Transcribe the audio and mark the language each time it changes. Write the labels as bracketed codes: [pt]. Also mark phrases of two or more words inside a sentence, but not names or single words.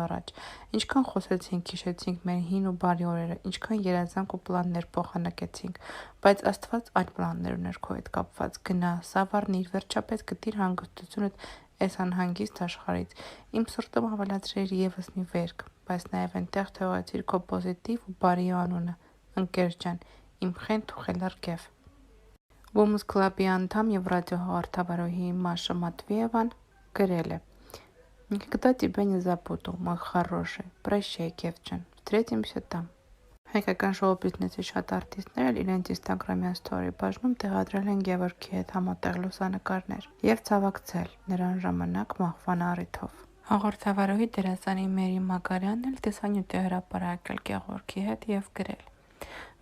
[hy] առաջ։ Ինչքան խոսեցինք, հիշեցինք մեր հին ու բարի օրերը, ինչքան երազանք ու պլաններ փոխանակեցինք, բայց Աստված այլ պլաններ ուներ քո հետ կապված։ Գնա, սավառնիր, վերջապես գտիր հանգստությունդ այս անհանգիստ աշխարհից։ Իմ սրտում ավելացրիր եւս մի վերք, բայց նաեւ այնտեղ թողեցիր քո պոզիտիվ ու բարի անունը, ընկեր ջան, իմ խենթ ու խելառ Գև»։ Women's Club-ի անդամ եւ ռադիոհաղորդավարուհի Մաշա Մատվիևան գրել է. [ru] «Никогда тебя не забуду, мой хороший, прощай, Գևջան, встретимся там»։ [hy] Հայկական շոու-բիզնեսի շատ արտիստներ էլ իրենց Instagram-յան story բաժնում տեղադրել են Գևորգի հետ համատեղ լուսանկարներ եւ ցավակցել նրան ժամանակ մահվան առիթով։ Հաղորդավարուհի դերասանի Մերի Մակարյանն էլ տեսանյութ է հրապարակել Գևորգի հետ եւ գրել.